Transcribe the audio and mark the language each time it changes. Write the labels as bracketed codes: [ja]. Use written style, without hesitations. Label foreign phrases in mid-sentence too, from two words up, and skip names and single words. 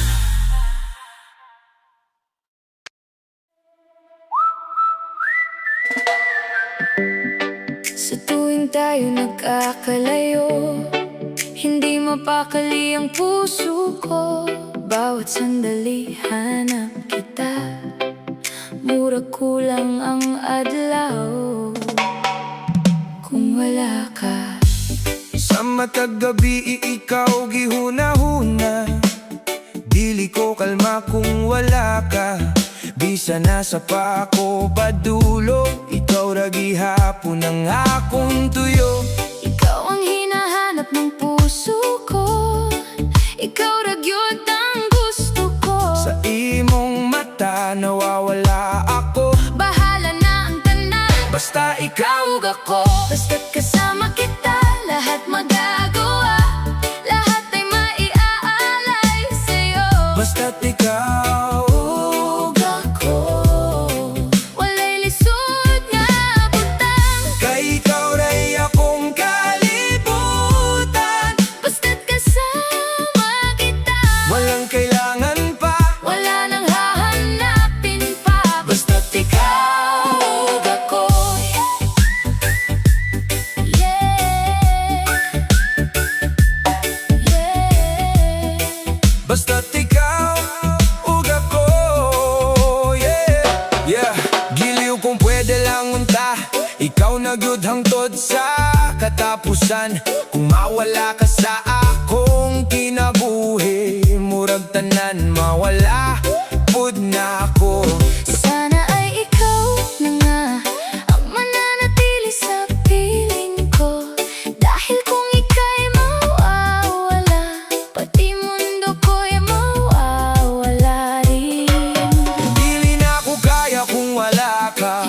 [tl] Sa tuwing tayo nagkakalayo, hindi mapakali ang puso ko. Bawat sandali hanap kita, [ceb] mura kulang ang adlaw kung wala ka. Sa matag gabi, ikaw gihuna-huna. Dili ko kalma kung wala ka. Bisa nasa pa ako padulo. Ikaw ra gihapon ang akong tuyo. [tl] Ikaw ang hinahanap ng puso ko. [ceb] Ikaw ra gyud ang gusto ko. Sa imong mata [tl] nawawala ako. [ceb] Bahala na ang tanan, Basta ikaw ug ako. [tl] basta't kasama kita, lahat magagawa. Lahat ay maiaalay sa'yo. [ceb] Basta't ikaw ug ako. Walay lisod nga butang, Kay ikaw ra'y akong kalibutan. [tl] basta't kasama kita. Walang kailangan pa. Wala nang hahanapin pa. [ceb] Basta't ikaw ug ako. [en] Yeah. [ceb] Basta't ikaw ug ako. Yeah Giliw kung pwede lang unta. Ikaw na gyud hangtod sa katapusan. Kung mawala ka sa akong kinabuhi, murag tanan mawala pud na ako. [tl] Sana ay ikaw na nga ang mananatili sa piling ko. Dahil kung ika'y mawawala, pati mundo ko'y mawawala rin. [ceb] Dili na ako kaya kung wala ka.